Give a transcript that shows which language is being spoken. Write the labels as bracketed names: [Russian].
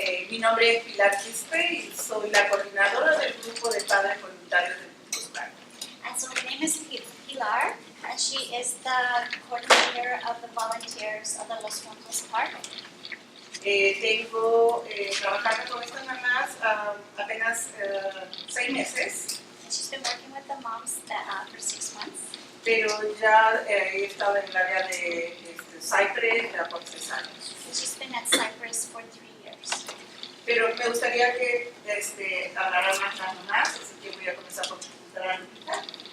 [Spanish] Mi nombre es Pilar Quispe y soy la coordinadora del grupo de padres voluntarios del Juntos Padres. [English] And so her name is Pilar, and she is the coordinator of the volunteers of the Los Juntos Park. [Spanish] Tengo trabajando con estas mamás apenas 6 meses. [English] And she's been working with the moms for 6 months. [Spanish] Pero ya he estado en el área de Cypress ya por 3 años. [English] And she's been at Cypress for 3 years. [Spanish] Pero me gustaría que hablaran más las mamás, así que voy a comenzar por presentar a Lupita.